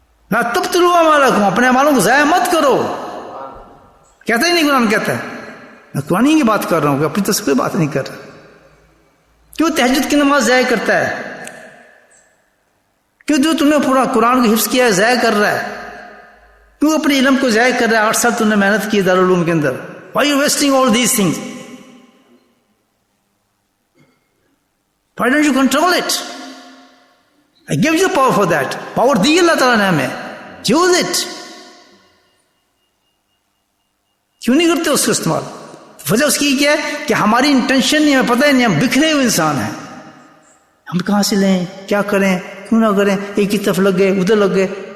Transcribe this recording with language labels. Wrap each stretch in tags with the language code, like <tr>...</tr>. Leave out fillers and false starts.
<ur>نہ تب تلوا مالا کو اپنے مالوں کو ضائع مت کرو. کہتا ہی نہیں قرآن کہتا ہے. میں قرآن کی بات کر رہا ہوں کہ اپنی طرف سے کوئی بات نہیں کر رہا. کیوں تہجد کی نماز ضائع کرتا ہے؟ کیوں جو تم نے پورا قرآن کو حفظ کیا ہے ضائع کر رہا ہے؟ کیوں اپنے علم کو ضائع کر رہا ہے؟ 8 سال تم نے محنت کی دارالعلوم کے اندر.</ur> <en>Why you wasting all these things? Why don't you control it? I give you power for that.</en> <ur>Power دی اللہ تعالیٰ نے ہمیں.</ur> <en>Use it.</en> <ur>کیوں نہیں کرتے اس کو استعمال؟ وجہ اس کی کیا ہے کہ ہماری انٹینشن نہیں. ہمیں پتہ ہی نہیں. ہم بکھرے ہوئے انسان ہیں. ہم کہاں سے لیں؟ کیا کریں؟ کیوں نہ کریں؟ ایک کی طرف لگ گئے, ادھر لگ گئے.</ur>